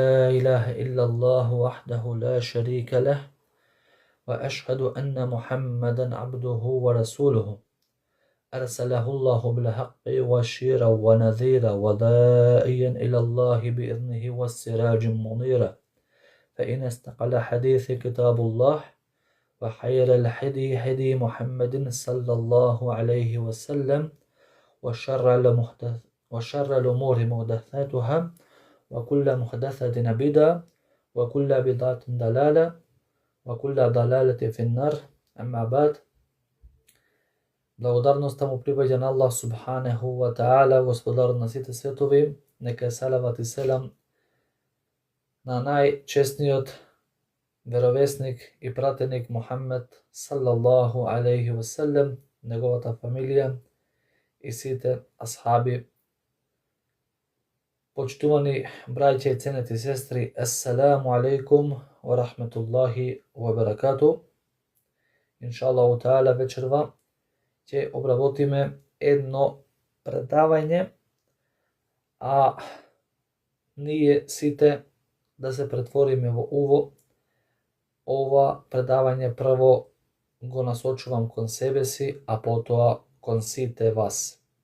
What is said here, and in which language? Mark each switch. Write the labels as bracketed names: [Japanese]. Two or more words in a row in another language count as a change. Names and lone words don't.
[Arabic] إله إلا الله وحده لا شريك له وأشهد أن محمدا عبده ورسوله أرسله الله بالحق بشيرا ونذيرا وداعيا إلى الله بإذنه والسراج منيرا فإن استقل حديث كتاب الله وخير الهدي هدي محمد صلى الله عليه وسلم وشر الأمور محدثاتها وكل محدثة بدعة وكل بدعة ضلالة وكل ضلالة في النار أما بعد. [Macedonian] Благодарноста му припаѓа на Аллах [Arabic] سبحانه وتعالى, [Macedonian] господар на сите светови. Нека е салават и селам на најчесниот веровесник и пратеник Мухаммед [Arabic] صلى الله عليه وسلم, [Macedonian] неговата фамилија и сите асхаби. Почитувани браќа и ценети сестри, [Arabic] السلام عليكم ورحمة الله وبركاته. إن شاء الله تعالى [Macedonian] вечерва ќе обработиме едно предавање, а ние сите да се претвориме во уво. Ова предавање прво го насочувам кон себе си, а потоа кон сите вас.